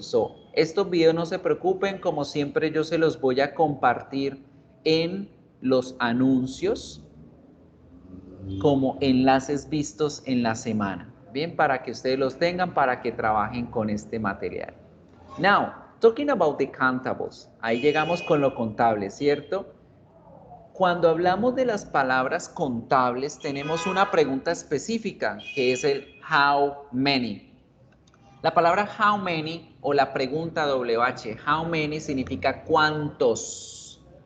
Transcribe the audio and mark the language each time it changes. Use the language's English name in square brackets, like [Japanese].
[Spanish] So, estos videos no se preocupen, como siempre yo se los voy a compartir en los anuncios como enlaces vistos en la semana. Bien, para que ustedes los tengan, para que trabajen con este material. [English] Now, talking about the countables. [Spanish] Ahí llegamos con lo contable, ¿cierto? Cuando hablamos de las palabras contables, tenemos una pregunta específica, que es el how many. La palabra how many o la pregunta WH, how many significa cuántos.